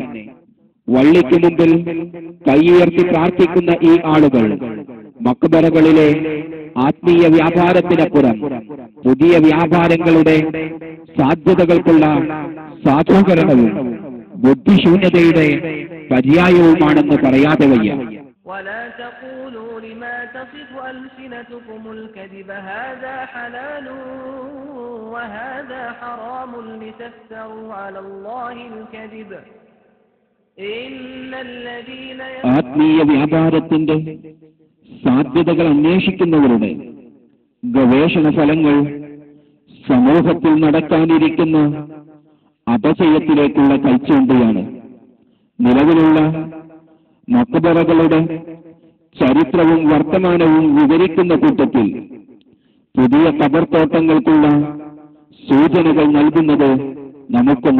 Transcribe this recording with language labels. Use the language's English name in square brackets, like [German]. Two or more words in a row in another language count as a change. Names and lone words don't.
[Malayalam] വള്ളിക്ക് മുമ്പിൽ കൈയുയർത്തി പ്രാർത്ഥിക്കുന്ന ഈ ആളുകൾ മക്ബറകളിലെ ആത്മീയ വ്യാപാരത്തിനപ്പുറം പുതിയ വ്യാപാരങ്ങളുടെ സാധ്യതകൾക്കുള്ള സാധൂകരണവും ബുദ്ധിശൂന്യതയുടെ പര്യായവുമാണെന്ന് പറയാതെ വയ്യ. [Arabic] ولا تقولوا لما تصف ألسنتكم الكذب هذا حلال وهذا حرام لتفتروا على الله الكذب إن الذين [Malayalam] ആത്മീയ വ്യാപാരത്തിന്റെ സാധ്യതകൾ അന്വേഷിക്കുന്നവരുടെ ഗവേഷണ ഫലങ്ങൾ സമൂഹത്തിൽ നടക്കാനിരിക്കുന്ന അപചയത്തിലേക്കുള്ള കൈച്ചൂണ്ടിയാണ്. നിലവിലുള്ള മക്ബറകളുടെ ചരിത്രവും വർത്തമാനവും വിവരിക്കുന്ന കൂട്ടത്തിൽ പുതിയ ഖബർത്തോട്ടങ്ങൾക്കുള്ള സൂചനകൾ നൽകുന്നത് നമുക്കൊന്ന് കേൾക്കാം.